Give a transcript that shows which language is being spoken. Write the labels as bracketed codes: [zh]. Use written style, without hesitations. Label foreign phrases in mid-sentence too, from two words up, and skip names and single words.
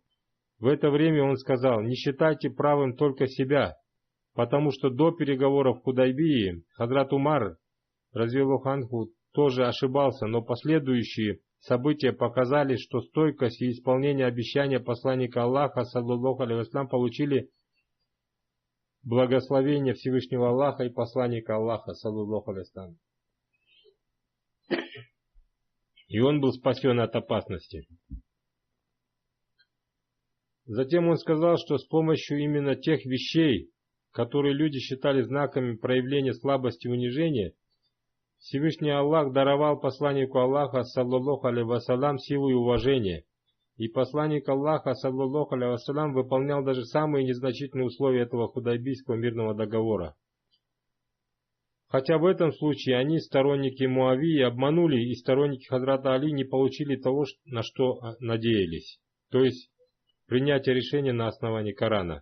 [ru] В это время он сказал: не считайте правым только себя, потому что до переговоров в Худайбии Хазрат Умар, [ar] رضي الله عنه, [ru] тоже ошибался, но последующие события показали, что стойкость и исполнение обещания посланника Аллаха, [ar] صلى الله عليه وسلم, [ru] получили благословение Всевышнего Аллаха и посланника Аллаха, [ar] صلى الله عليه وسلم. [ru] И он был спасен от опасности. Затем он сказал, что с помощью именно тех вещей, которые люди считали знаками проявления слабости и унижения, Всевышний Аллах даровал посланнику Аллаха, [ar] صلى الله عليه وسلم, [ru] силу и уважение. И посланник Аллаха, [ar] صلى الله عليه وسلم, [ru] выполнял даже самые незначительные условия этого худайбийского мирного договора. Хотя в этом случае они, сторонники Муавии, обманули, и сторонники Хазрата Али не получили того, на что надеялись, то есть принятие решения на основании Корана.